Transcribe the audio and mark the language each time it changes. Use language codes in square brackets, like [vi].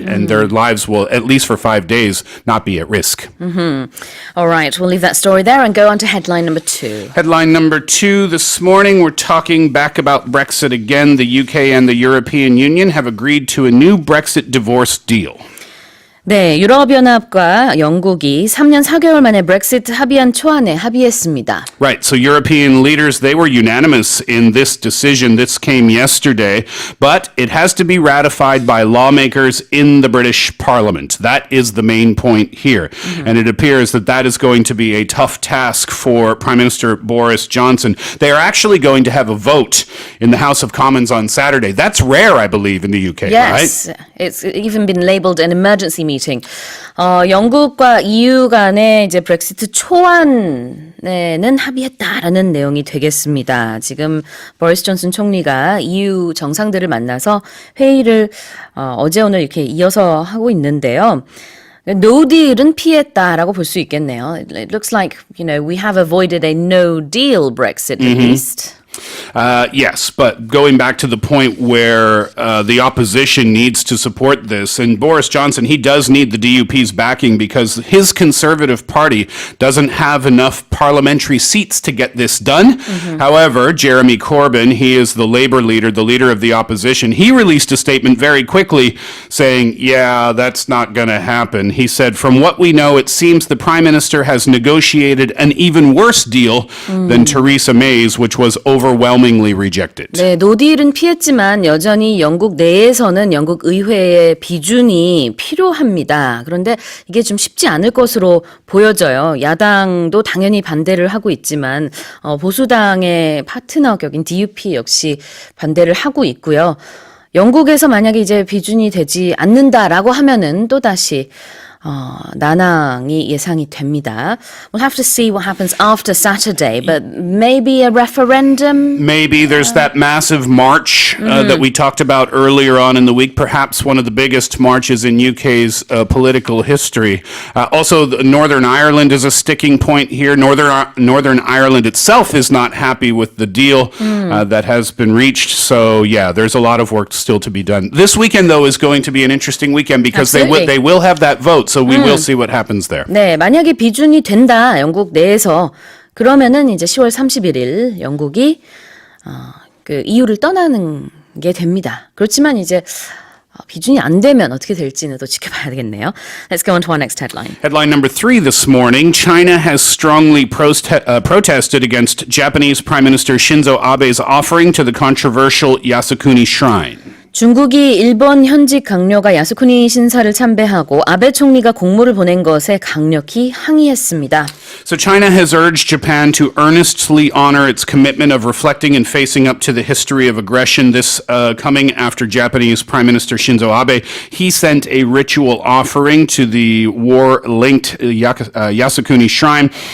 [en] And their lives will, at least for 5 days, not be at risk. All right, we'll leave that story there and go on to headline number 2. Headline number 2 this morning, we're talking back about Brexit again. The UK and the European Union have agreed to a new Brexit divorce deal. [ko] 네, 유럽연합과 영국이 3년 4개월 만에 브렉시트 합의안 초안에 합의했습니다. [en] Right, so European leaders, they were unanimous in this decision. This came yesterday, but it has to be ratified by lawmakers in the British Parliament. That is the main point here. And it appears that that is going to be a tough task for Prime Minister Boris Johnson. They are actually going to have a vote in the House of Commons on Saturday. That's rare, I believe, in the UK, Yes, right? it's even been labeled an emergency meeting. [ko] 영국과 EU 간의 이제 브렉시트 초안에는 합의했다라는 내용이 되겠습니다. 지금 보리스 존슨 총리가 EU 정상들을 만나서 회의를 어제 오늘 이렇게 이어서 하고 있는데요. No deal은 피했다라고 볼 수 있겠네요. [en] It looks like, we have avoided a no deal Brexit at least. Yes, but going back to the point where the opposition needs to support this, and Boris Johnson, he does need the DUP's backing because his Conservative Party doesn't have enough parliamentary seats to get this done. However, Jeremy Corbyn, he is the Labour leader, the leader of the opposition. He released a statement very quickly saying, yeah, that's not going to happen. He said, from what we know, it seems the Prime Minister has negotiated an even worse deal than Theresa May's, which was overwhelmingly rejected. [ko] 네, 노딜은 피했지만 여전히 영국 내에서는 영국 의회의 비준이 필요합니다. 그런데 이게 좀 쉽지 않을 것으로 보여져요. 야당도 당연히 반대를 하고 있지만 보수당의 파트너 격인 DUP 역시 반대를 하고 있고요. 영국에서 만약에 이제 비준이 되지 않는다라고 하면은 또다시 난항이 예상이 됩니다. [en] We'll have to see what happens after Saturday, but maybe a referendum? Maybe there's that massive march that we talked about earlier on in the week, perhaps one of the biggest marches in UK's political history. Also, Northern Ireland is a sticking point here. Northern Ireland itself is not happy with the deal that has been reached. So, yeah, there's a lot of work still to be done. This weekend, though, is going to be an interesting weekend because they will have that vote. So we will see what happens there. [ko] 네, 만약에 비준이 된다, 영국 내에서 그러면은 이제 10월 31일 영국이 그 EU를 떠나는 게 됩니다. 그렇지만 이제 비준이 안 되면 어떻게 될지는 또 지켜봐야 되겠네요. [en] Let's go on to our next headline. Headline number 3 this morning. China has strongly protested against Japanese Prime Minister Shinzo Abe's offering to the controversial Yasukuni Shrine. [ko] 중국이 일본 현직 강요가 야스쿠니 신사를 참배하고 아베 총리가 공물을 보낸 것에 강력히 항의했습니다. [en] So China has urged Japan to earnestly honor its commitment of reflecting and facing up to the history of aggression. This coming after Japanese Prime Minister Shinzo Abe. He sent a ritual offering to the war-linked Yasukuni Shrine.